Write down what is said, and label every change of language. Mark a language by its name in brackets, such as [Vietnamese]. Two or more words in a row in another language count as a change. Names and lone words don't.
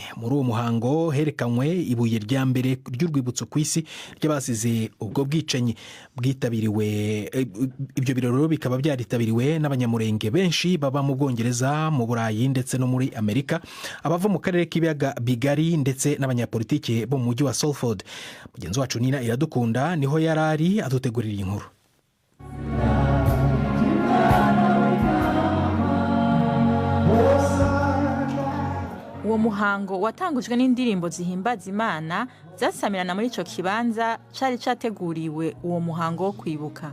[Kinyarwanda] Muri uwo muhango herekanywe ibuye rya mbere ry'urwibutso ku isi ry'abasize ubwo bwicanyi. Bwitabiriwe ibyo birori bikaba byaritabiriwe n'abanyamurenge benshi baba mu Bwongereza, mu Burayi ndetse no muri Amerika, abava mu karere k'ibiyaga bigari ndetse n'abanyapolitike bo mu mujyi wa Salford. Mugenzi wacu Nina Iradukunda niho yarari adutegurira inkuru. [Rundi] Uwo muhango watangujwe n'indirimbo zihimbaza Imana zasamirana muri ico kibanza cari categuriwe uwo muhango wo kwibuka.